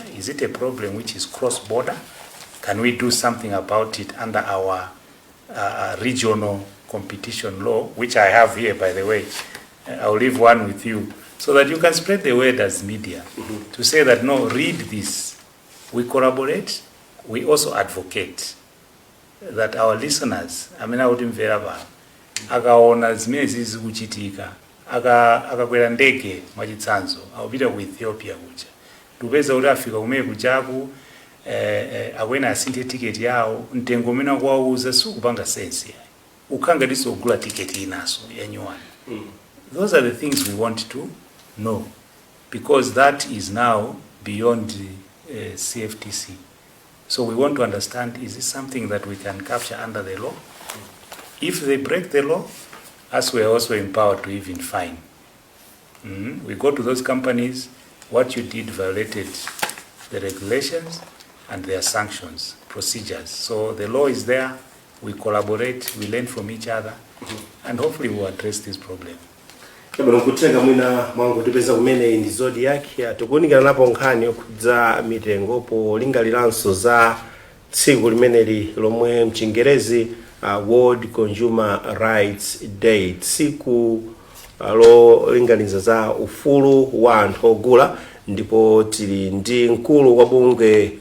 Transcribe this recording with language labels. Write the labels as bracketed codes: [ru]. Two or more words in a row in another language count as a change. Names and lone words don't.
[en] Is it a problem which is cross-border? Can we do something about it under our regional competition law, which I have here, by the way? I'll leave one with you, so that you can spread the word as media, to say that, no, read this. We collaborate, we also advocate that our listeners, [ny] akaona zimene zizi kuchitika, akakwera ndege mwachitsanzo akupita ku Ethiopia kuja tupeza kuti afika kumene kujaku akwena asinthe ticket yawo mtengo umene akuwauza sikupanga sense yayi ukhanga tisogula ticket inaso yanyuwani. [en] Those are the things we want to know, because that is now beyond CFTC. So we want to understand, is this something that we can capture under the law? If they break the law, as we are also empowered to even fine. We go to those companies, what you did violated the regulations and their sanctions, procedures. So the law is there, we collaborate, we learn from each other, and hopefully we'll address this problem. [ny] Kutenga mwina mwangu tipeza kumene ndi zodi yake tukunikira napo nkhani okudza mitengo polingaliranso za tsiku limeneli lomwe mchingerezi World Consumer Rights Day, tsiku lolinganiza za ufulu wa anthu ogula, ndipo tili ndi mkulu wa bungwe